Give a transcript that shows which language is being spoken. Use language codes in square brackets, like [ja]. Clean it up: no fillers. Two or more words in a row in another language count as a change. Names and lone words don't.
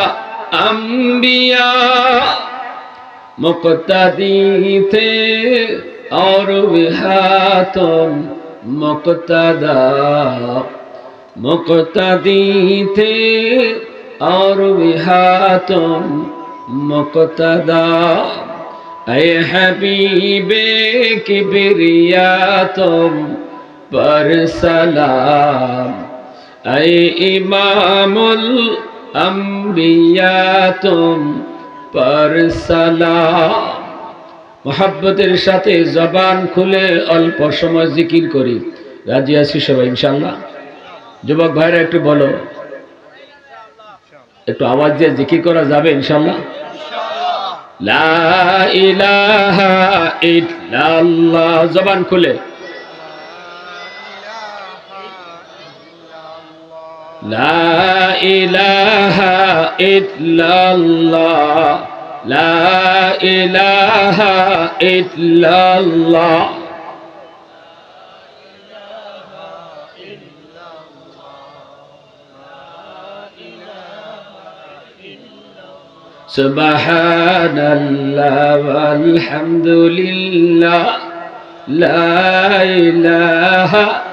[ur] انبیاء مقتدی تھے اور وہاں تم مقتدی تھے اور وہاں تم مقتدا اے حبیب کبریا تم پر سلام اے امام الانبیاء تم پر سلام [bn] মোহাব্বতের সাথে জবান খুলে অল্প সময় জিকির করি। রাজি আছি সবাই ইনশাআল্লাহ? যুবক ভাইরা একটু বলো, একটু আওয়াজ দিয়ে জিকির করা যাবে ইনশাআল্লাহ? [ar] لا إله إلا الله, [bn] জবান খুলে [ar] لا إله إلا الله، لا إله إلا الله. سبحان الله والحمد لله لا إله